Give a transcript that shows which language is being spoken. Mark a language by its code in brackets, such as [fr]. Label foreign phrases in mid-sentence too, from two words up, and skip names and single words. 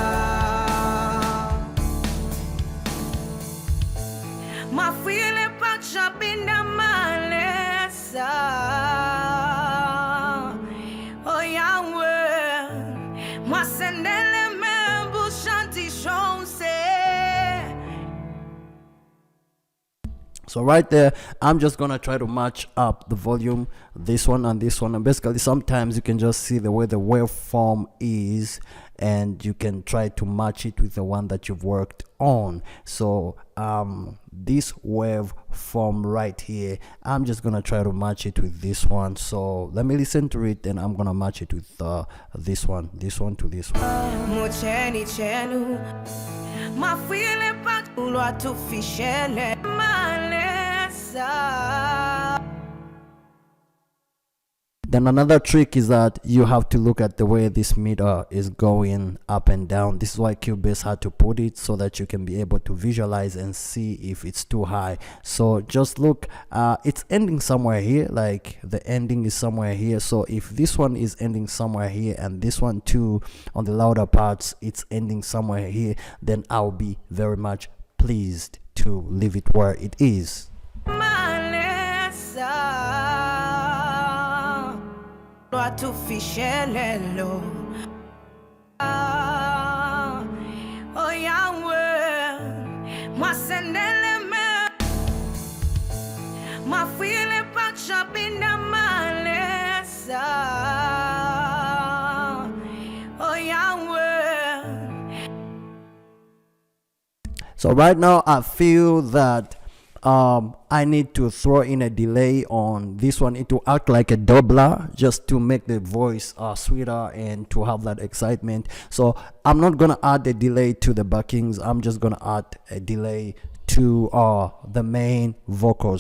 [bem] Mafile pacha binda malesa. Oh Yahweh, mwasendele membu shanti shonse. [en] So right there, I'm just gonna try to match up the volume, this one and this one, and basically sometimes you can just see the way the waveform is, and you can try to match it with the one that you've worked on. So this waveform right here, I'm just gonna try to match it with this one. So let me listen to it, and I'm gonna match it with this one to this one. [bem] Mocheni chenu mafile patulu atufishele malesa. [en] Then another trick is that you have to look at the way this meter is going up and down. This is why Cubase had to put it, so that you can be able to visualize and see if it's too high. So just look, it's ending somewhere here, like the ending is somewhere here. So if this one is ending somewhere here, and this one too on the louder parts, it's ending somewhere here, then I'll be very much pleased to leave it where it is. [bem] Atufishelelo oh Yahweh mwasendele me mafile pacha binda malesa oh Yahweh. [en] So right now I feel that I need to throw in a delay on this one. It will act like a doubler, just to make the voice sweeter and to have that excitement. So I'm not gonna add a delay to the backings, I'm just gonna add a delay to the main vocals.